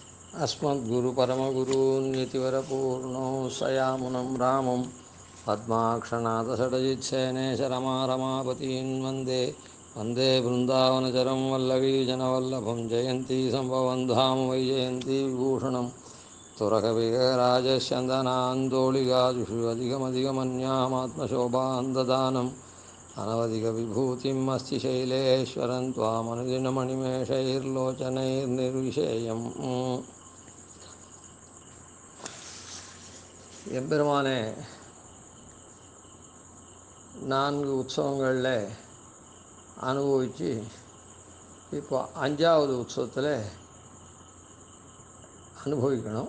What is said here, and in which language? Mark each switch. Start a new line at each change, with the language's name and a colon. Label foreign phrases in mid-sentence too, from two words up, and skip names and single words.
Sanskrit: अस्मद्गुरुपरमगुरून्यतिवरपूर्णो सयामुनं रामं पद्माक्षनाथषडजित्सेनेशरमारमापतीन् वन्दे वन्दे बृन्दावनचरं वल्लवीजनवल्लभं जयन्ती सम्भवं धाम वै जयन्ती विभूषणं तुरकविराजस्यन्दनान्दोळिगादिषु अधिकमधिकमन्यामात्मशोभान्ददानम् अनवधिकविभूतिम् अस्ति शैलेश्वरं त्वामनुदिनमणिमेषैर्लोचनैर्निर्विशेयम्
Tamil: எம்பெருமானே நான்கு உற்சவங்களில் அனுபவித்து இப்போ அஞ்சாவது உற்சவத்தில் அனுபவிக்கணும்.